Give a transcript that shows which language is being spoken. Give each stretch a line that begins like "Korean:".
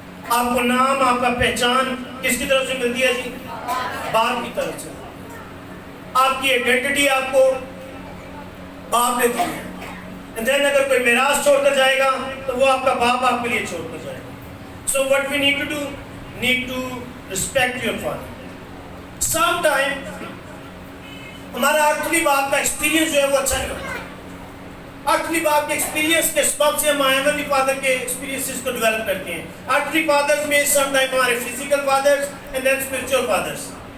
Urdu: آپ کو نام, آپ کا پہچان کس کی طرف سے ملتی ہے جی؟ باپ کی طرف سے. آپ کی آئیڈینٹی آپ کو باپ نے دی ہے.
English: And then
Urdu: اگر کوئی میراث چھوڑ کر جائے گا تو وہ آپ کا باپ آپ کے لیے چھوڑ کر جائے گا.
English: So what we need to do, need to respect your father.
Urdu: Sometime ہمارا ارتھلی باپ کا ایکسپیرینس جو ہے وہ اچھا نہیں ہوتا. ارتھلی باپ کے ایکسپیرینس کے سبب سے ہم ہیونلی فادر کے ایکسپیرینسز کو ڈیولپ کرتے ہیں.
English: Earthly fathers میں some time ہمارے physical fathers and then spiritual fathers.